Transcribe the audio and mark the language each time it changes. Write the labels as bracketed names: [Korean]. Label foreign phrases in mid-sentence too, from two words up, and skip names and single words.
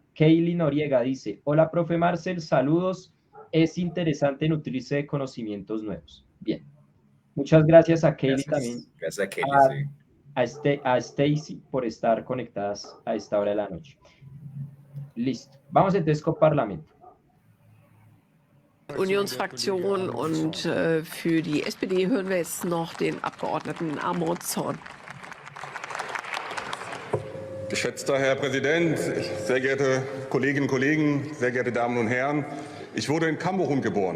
[Spanish] Kaylee Noriega dice, hola, profe Marcel, saludos. Es interesante nutrirse de conocimientos nuevos. Bien. Muchas gracias a Kaylee también. Gracias a Kaylee, sí. A Stacy por estar conectadas a esta hora de la noche. Listo. Vamos entonces con Parlamento. [German] Unionsfraktion und für die SPD hören wir jetzt noch den Abgeordneten Armand Zorn. Geschätzter Herr Präsident, sehr geehrte Kolleginnen und Kollegen, sehr geehrte Damen und Herren, ich wurde in Kamerun geboren.